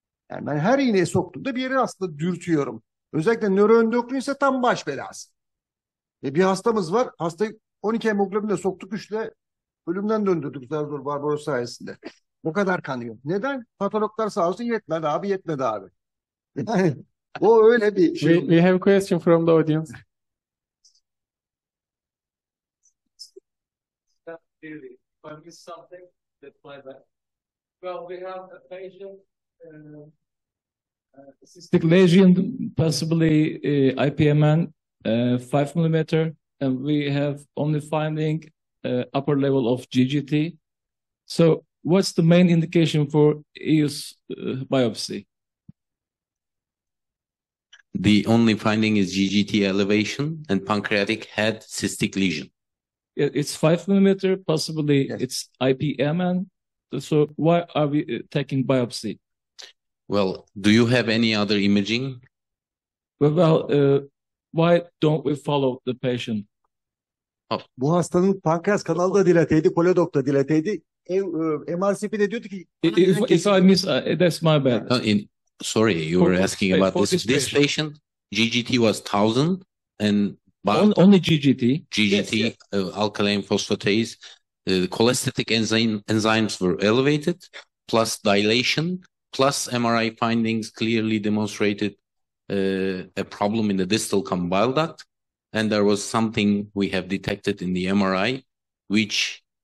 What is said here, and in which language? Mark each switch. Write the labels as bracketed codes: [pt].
[tr] Yani ben her iğneyi soktuğumda bir yere aslında dürtüyorum. Özellikle nöroendokrin ise tam baş belası. Bir hastamız var. Hastayı 12 hemoglobinle soktuk, 3'le ölümden döndürdük zar Barbaros sayesinde. O kadar kanıyor. Neden? Patologlar sağ olsun yetmedi abi. Yani o öyle bir şey. [en] We have a question from the audience. Really, I missed something. That's my bad. Well, we have a patient, cystic lesion, possibly IPMN, 5 millimeter, and we have only finding upper level of GGT. So, what's the main indication for EUS biopsy? The only finding is GGT elevation and pancreatic head cystic lesion. It's 5 millimeter, possibly yes. It's IPMN. So why are we taking biopsy? Well, do you have any other imaging? Well, why don't we follow the patient? [tr] Bu hastanın pankreas kanalı da dilateydi, koledok da dilateydi. MRCP'de diyordu ki... [en] If I miss, that's my bad. Sorry, you were asking about this. This patient, GGT was 1000 and... Only GGT. GGT, yes. Alkaline phosphatase, cholestatic enzymes were elevated, plus dilation, plus MRI findings clearly demonstrated a problem in the distal bile duct, and there was something we have detected in the MRI, which